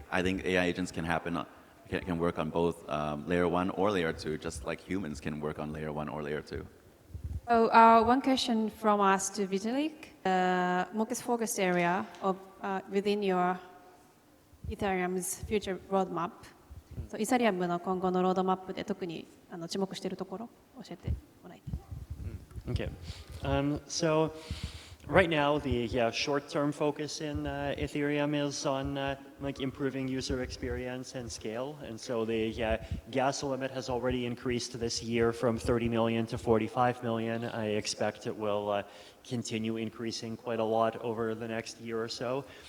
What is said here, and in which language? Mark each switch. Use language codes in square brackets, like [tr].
[en] I think AI agents can work on both layer 1 or layer 2, just like humans can work on layer 1 or layer 2. So one question from us to Vitalik. Most focused area of within your Ethereum's future roadmap. [ja] So イーサリアムの今後のロードマップで特に注目しているところ教えてもらいたい。 [en] Okay. So right now, the short-term focus in Ethereum is on like improving user experience and scale. And so the gas limit has already increased this year from 30 million to 45 million. I expect it will continue increasing quite a lot over the next year or so.